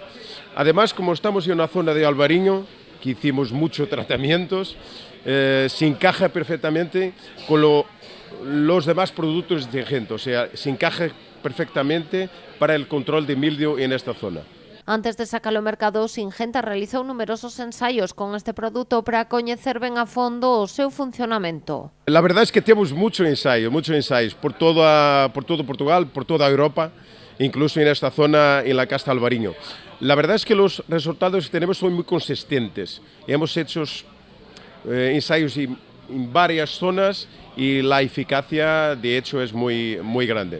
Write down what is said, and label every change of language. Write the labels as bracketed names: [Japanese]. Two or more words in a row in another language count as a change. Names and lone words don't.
[Spanish] Además, como estamos en una zona de Albariño, que hicimos muchos tratamientos, se encaja perfectamente con los demás productos de Singenta, o sea, se encaja perfectamente para el control de mildio en esta zona. [Galician] Antes de sacarlo ao mercado, Singenta realizou numerosos ensaios con este produto para coñecer ben a fondo o seu funcionamento. [Spanish] La verdad es que tenemos muchos ensayos por todo Portugal, por toda Europa, incluso en esta zona, en la Casta Albariño. La verdad es que los resultados que tenemos son muy consistentes. Hemos hecho ensayos en varias zonas y la eficacia, de hecho, es muy grande.